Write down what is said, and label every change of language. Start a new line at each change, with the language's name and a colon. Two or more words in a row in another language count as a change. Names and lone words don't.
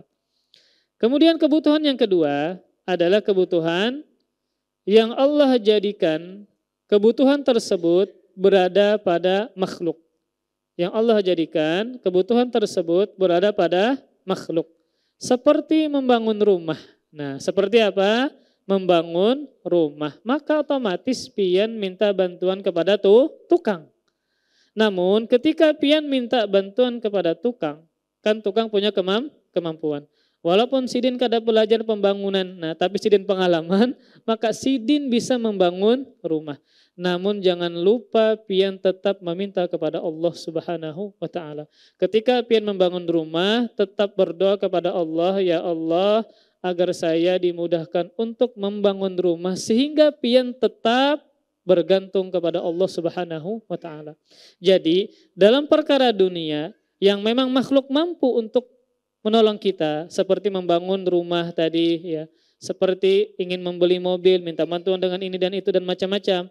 Indonesian: Kemudian kebutuhan yang kedua adalah kebutuhan yang Allah jadikan kebutuhan tersebut berada pada makhluk. Yang Allah jadikan kebutuhan tersebut berada pada makhluk. Seperti membangun rumah. Nah, seperti apa? Membangun rumah. Maka otomatis pian minta bantuan kepada tukang. Namun ketika pian minta bantuan kepada tukang, kan tukang punya kemampuan.
Banjar: Walaupun sidin kada belajar pembangunan, nah tapi sidin pengalaman, maka sidin bisa membangun rumah.
Indonesian: Namun jangan lupa pian tetap meminta kepada Allah
Arabic: Subhanahu wa taala.
Indonesian: Ketika pian membangun rumah, tetap berdoa kepada Allah,
Arabic: ya Allah,
Indonesian: agar saya dimudahkan untuk membangun rumah sehingga pian tetap bergantung kepada Allah
Arabic: Subhanahu wa taala.
Indonesian: Jadi, dalam perkara dunia yang memang makhluk mampu untuk menolong kita, seperti membangun rumah tadi ya, seperti ingin membeli mobil, minta bantuan dengan ini dan itu dan macam-macam.